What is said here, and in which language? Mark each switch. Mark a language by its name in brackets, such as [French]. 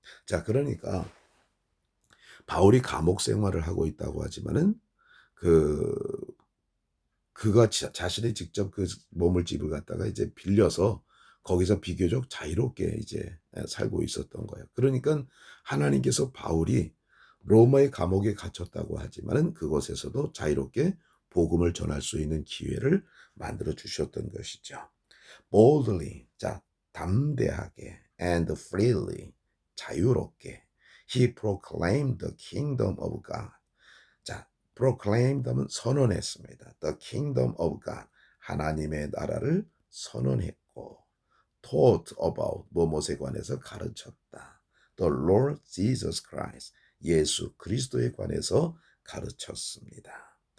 [Korean] 자, 그러니까 바울이 감옥 생활을 하고 있다고 하지만은 그가 자신이 직접 그 머물 집을 갖다가 이제 빌려서 거기서 비교적 자유롭게 이제 살고 있었던 거예요. 그러니까 하나님께서 바울이 로마의 감옥에 갇혔다고 하지만은 그곳에서도 자유롭게 복음을 전할 수 있는 기회를 만들어 주셨던 것이죠. [English] boldly, [Korean] 자, 담대하게 [English] and freely, [Korean] 자유롭게 [English] he proclaimed the kingdom of God. [Korean] 자, proclaimed 하면 선언했습니다. [English] The kingdom of God, [Korean] 하나님의 나라를 선언했고 [English] taught about, [Korean] 무엇에 관해서 가르쳤다. [English] The Lord Jesus Christ, [Korean] 예수 그리스도에 관해서 가르쳤습니다.